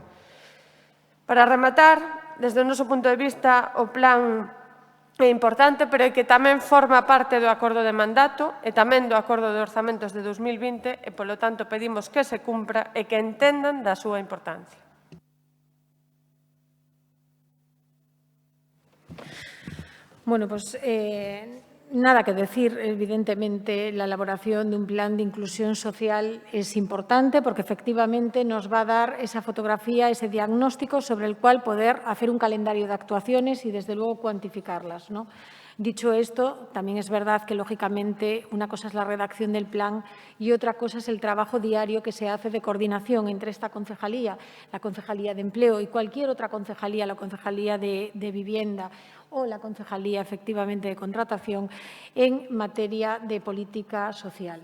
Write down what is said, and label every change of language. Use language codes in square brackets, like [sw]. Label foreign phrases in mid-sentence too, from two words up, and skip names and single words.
[gl] Para rematar, desde o noso punto de vista, o plan é importante, pero é que tamén forma parte do acordo de mandato e tamén do acordo de orzamentos de 2020 e, polo tanto, pedimos que se cumpra e que entendan da súa importancia. [es] Bueno, pues nada que decir. Evidentemente, la elaboración de un plan de inclusión social es importante porque efectivamente nos va a dar esa fotografía, ese diagnóstico sobre el cual poder hacer un calendario de actuaciones y, desde luego, cuantificarlas, ¿no? Dicho esto, también es verdad que, lógicamente, una cosa es la redacción del plan y otra cosa es el trabajo diario que se hace de coordinación entre esta concejalía, la Concejalía de Empleo y cualquier otra concejalía, la Concejalía de Vivienda o la Concejalía, efectivamente, de Contratación en materia de política social.